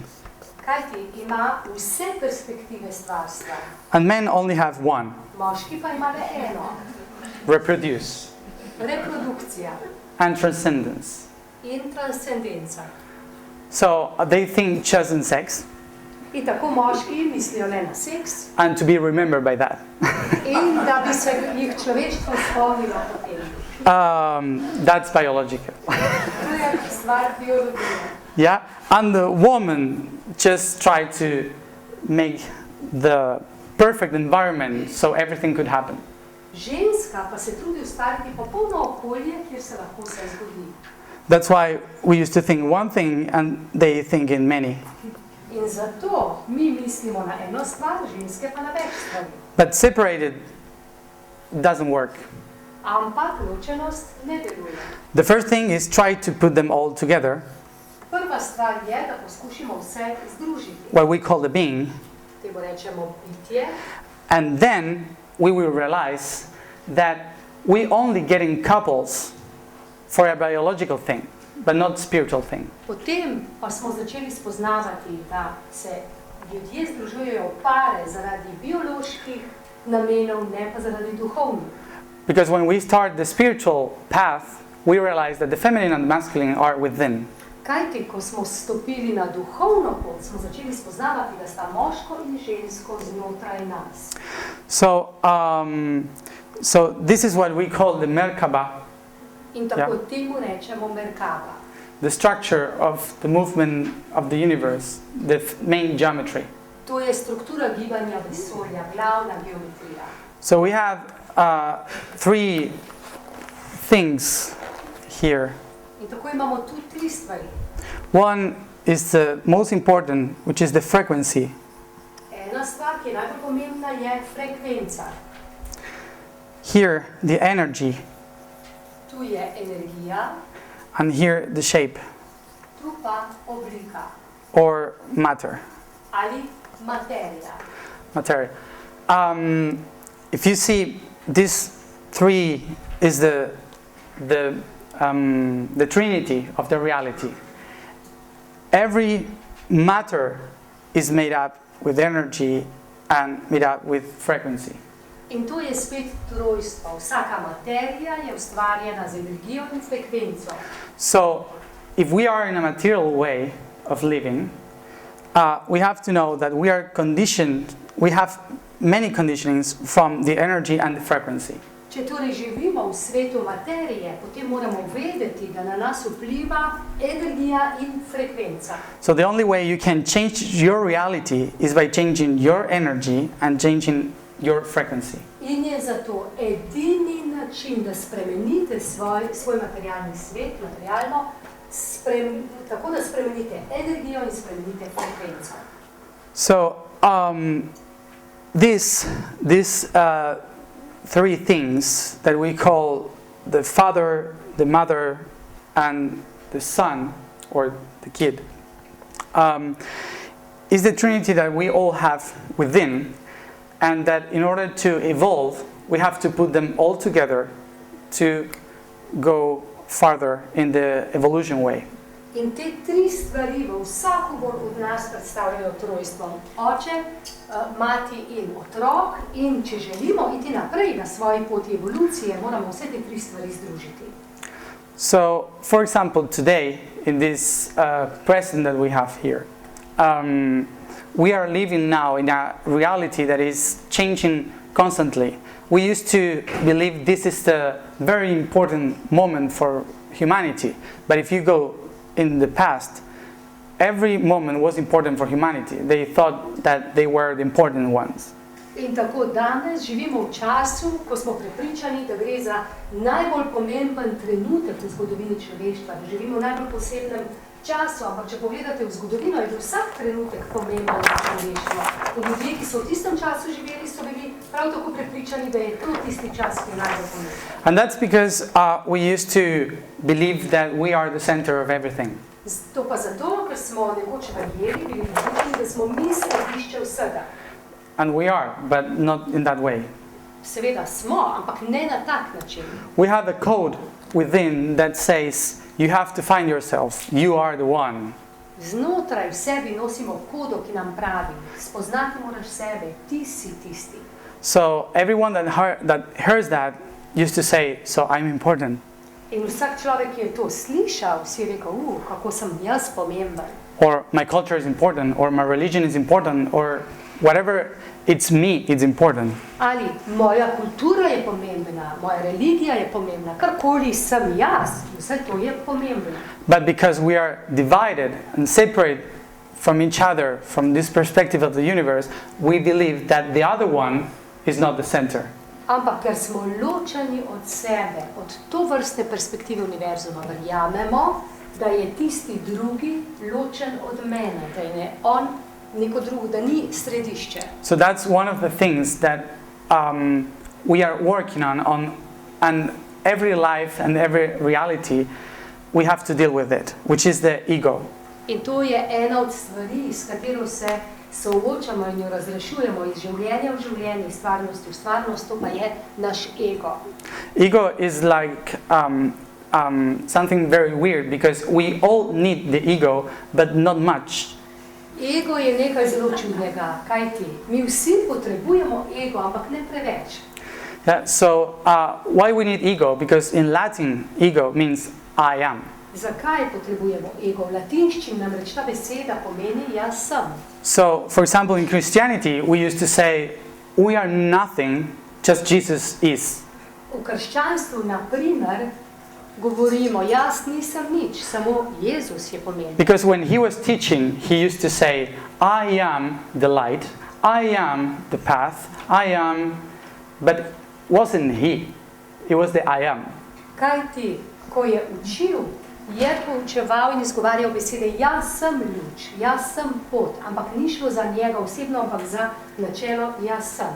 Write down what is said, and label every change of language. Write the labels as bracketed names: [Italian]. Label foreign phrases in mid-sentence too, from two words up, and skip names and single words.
[Slovenian] Kajti ima vse perspektive stvarstva. [English] And men only have one. [Slovenian] Moški pa ima le eno. [English] Reproduce. [Slovenian] Reprodukcija. [English] And transcendence. [Slovenian] In transcendenca. [English] So they think just in sex. [Slovenian] In tako moški mislijo le na seks. [English] And to be remembered by that. [Slovenian] In da bi se jih človeštvo spomnilo potem. [English] That's biological. [Slovenian] To je stvar biologije. [English] Yeah, and the woman just tried to make the perfect environment so everything could happen. [Slovenian] Ženska pa se trudi ustvariti popolno okolje, kjer se lahko vse zgodi. [English] That's why we used to think one thing and they think in many. [Slovenian] In zato mi mislimo na eno stvar, ženske pa na več stvari. [English] But separated doesn't work. [Slovenian] Ampak ločenost ne deluje. [English] The first thing is try to put them all together. [Slovenian] Prva stvar je, da poskušimo vse združiti. [English] What we call the being. [Slovenian] Temu rečemo bitje. [English] And then we will realize that we only get in couples for a biological thing, but not spiritual thing. [Slovenian] Potem pa smo začeli spoznavati, da se ljudje združujejo v pare zaradi bioloških namenov, ne pa zaradi duhovnih. [English] Because when we start the spiritual path, we realize that the feminine and the masculine are within. [Slovenian] Kajti, ko smo stopili na duhovno pot, smo začeli spoznavati, da sta moško in žensko znotraj nas. [English] So, So this is what we call the Merkabah, [Slovenian] In tako temu rečemo Merkabah. [English] the structure of the movement of the universe, the main geometry. [Slovenian] To je struktura gibanja vesolja, glavna geometrija. [English] So we have three things here. [Slovenian] In tako imamo tu tri stvari. [English] One is the most important, which is the frequency. [Slovenian] Ena stvar, ki je najbolj pomembna, je frekvenca. [English] Here, the energy, [Slovenian] Tu je energija, [English] and here, the shape, [Slovenian] tu pa oblika [English] or matter. [Slovenian] ali materija. [English] Material. If you see, this three is the trinity of the reality. Every matter is made up with energy and made up with frequency. [Slovenian] In to je spet trojstvo. Vsaka materija je ustvarjena z energijo in frekvenco. [English] So, if we are in a material way of living, we have to know that we are conditioned, we have many conditionings from the energy and the frequency. [Slovenian] Če torej živimo v svetu materije, potem moramo vedeti, da na nas vpliva energija in frekvenca. [English] So the only way you can change your reality is by changing your energy and changing your frequency. [Slovenian] In je zato edini način, da spremenite svoj materialni svet, materialno, tako da spremenite energijo in spremenite frekvenco. [English] So these three things that we call the Father, the Mother, and the Son, or the Kid, is the Trinity that we all have within, and that in order to evolve, we have to put them all together to go farther in the evolution way. [Slovenian] In te tri stvari v vsakomur od nas predstavljajo trojstvo. Oče, mati in otrok, in če želimo iti naprej na svoji poti evolucije, moramo vse te tri stvari združiti. [English] So, for example, today, in this present that we have here, we are living now in a reality that is changing constantly. We used to believe this is the very important moment for humanity, but if you go in the past, every moment was important for humanity. They thought that they were the important ones. [Slovenian] In tako danes živimo v času, ko smo prepričani, da gre za najbolj pomemben trenutek v zgodovini človeštva, da živimo v najbolj posebnem času, ampak če pogledate v zgodovino, je bil vsak trenutek pomemben za človeštvo. In ljudje, ki so v tistem času živeli, so bili prav tako prepričani, da je to tisti čas, ki je najbolj pomemben. [English] And that's because we used to believe that we are the center of everything. [Slovenian] To pa zato, ker smo nekoč verjeli, bili prepričani, da smo mi središče vsega. [English] And we are, but not in that way. [Slovenian] Seveda smo, ampak ne na tak način. [English] We have a code within that says, you have to find yourself, you are the one. [Slovenian] Znotraj v sebi nosimo kodo, ki nam pravi, spoznati moraš sebe, ti si tisti. [English] So everyone that hears that used to say, so I'm important. [Slovenian] In vsak človek, ki je to slišal, si je rekel, kako sem jaz pomemben. [English] Or my culture is important, or my religion is important, or whatever it's me, it's important. [Slovenian] Ali moja kultura je pomembna, moja religija je pomembna, karkoli sem jaz, vse to je pomembno. [English] But because we are divided and separate from each other, from this perspective of the universe, we believe that the other one is not the center. [Slovenian] Ampak ker smo ločeni od sebe, od to vrste perspektive univerzuma, verjamemo, da je tisti drugi ločen od mene, da je on neko drugo, da ni središče. [English] So that's one of the things that we are working on, and every life and every reality we have to deal with it, which is the ego. [Slovenian] In to je ena od stvari, s katero se soočamo in jo razrešujemo iz življenja v življenje, iz stvarnosti v stvarnost, to pa je naš ego. [English] Ego is like something very weird, because we all need the ego, but not much. [Slovenian] Ego je nekaj zelo čudnega, kajti mi vsi potrebujemo ego, ampak ne preveč. [English] Yeah, so why we need ego? Because in Latin, ego means I am. [Slovenian] Zakaj potrebujemo ego? V latinščini namreč ta beseda pomeni jaz sem. [English] So, for example, in Christianity, we used to say, we are nothing, just Jesus is. [Slovenian] V krščanstvu, na primer, govorimo, jaz nisem nič, samo Jezus je pomemben. [English] Because when he was teaching, he used to say, I am the light, I am the path, I am, but wasn't he. It was the I am. [Slovenian] Kaj ti, ko je učil, je poučeval in izgovarjal besede, jaz sem luč, jaz sem pot, ampak ni šlo za njega osebno, ampak za načelo jaz sem.